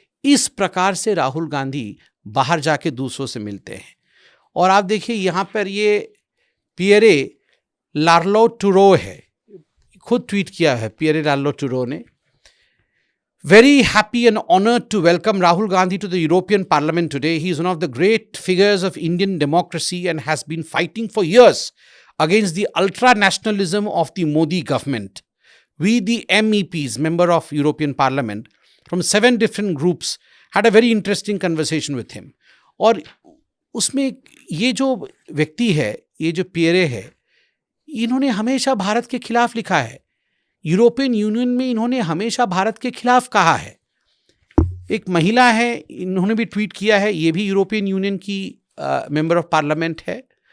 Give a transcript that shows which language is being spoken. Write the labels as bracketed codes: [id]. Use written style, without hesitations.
[hi] इस प्रकार से राहुल गांधी बाहर जाके दूसरों से मिलते हैं। और आप देखिए यहाँ पर ये पियरे लार्लो टूरो है, खुद ट्वीट किया है पियरे लार्लो टूरो ने, [en] very happy and honored to welcome Rahul Gandhi to the European Parliament today. He is one of the great figures of Indian democracy and has been fighting for years against the ultra-nationalism of the Modi government. We, the MEPs, member of European Parliament, from 7 different groups, had a very interesting conversation with him. [hi] और उसमें ये जो व्यक्ति है, ये जो Pierre है, इन्होंने हमेशा भारत के खिलाफ लिखा है। यूरोपियन यूनियन में इन्होंने हमेशा भारत के खिलाफ कहा है। एक महिला है, इन्होंने भी ट्वीट किया है, ये भी यूरोपियन यूनियन की मेंबर ऑफ पार्लियामेंट है।